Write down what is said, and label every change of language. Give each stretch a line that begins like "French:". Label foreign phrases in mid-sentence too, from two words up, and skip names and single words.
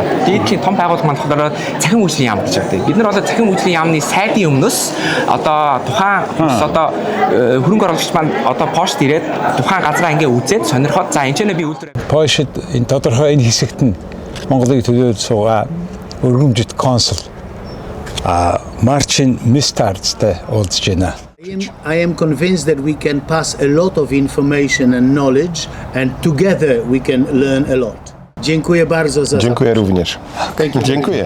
Mongolian: Дээдлийн том байгууллага маань болохоор цахим үйлчлийн яам гэж байдаг. Бид нар одоо цахим үйлчлийн яамны сайдын өмнөөс одоо тухайн бүс одоо хөрөнгө оруулагч маань одоо Польшд ирээд тухайн газраа ингээ үзээд сонирхоод за энэ ч би үйлдвэр Польшид энэ тодорхой энэ хэсэгт нь Монголыг төлөөлж суугаа өргөмжит консул Марчин Мистардтай уулзж байна.
English: I am convinced that we can pass a lot of information and knowledge, and together we can learn a lot.
Polish: Dziękuję bardzo za. Dziękuję również. Dziękuję.